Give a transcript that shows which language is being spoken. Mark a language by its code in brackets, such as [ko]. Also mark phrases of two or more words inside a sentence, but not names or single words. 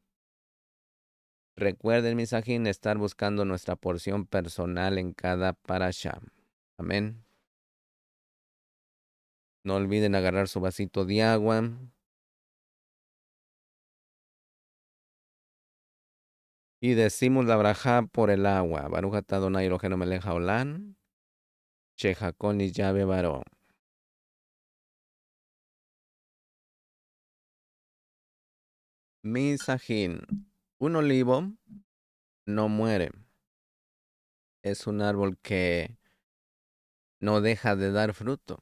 [es] Recuerden, misajín, estar buscando nuestra porción personal en cada parashá. Amén. No olviden agarrar su vasito de agua. Y decimos la brajá por el agua. [he] ברוך אתה אדוני אלוהינו מלך העולם, שהכל נהיה בדברו. [es] Misajín, un olivo no muere. Es un árbol que no deja de dar fruto.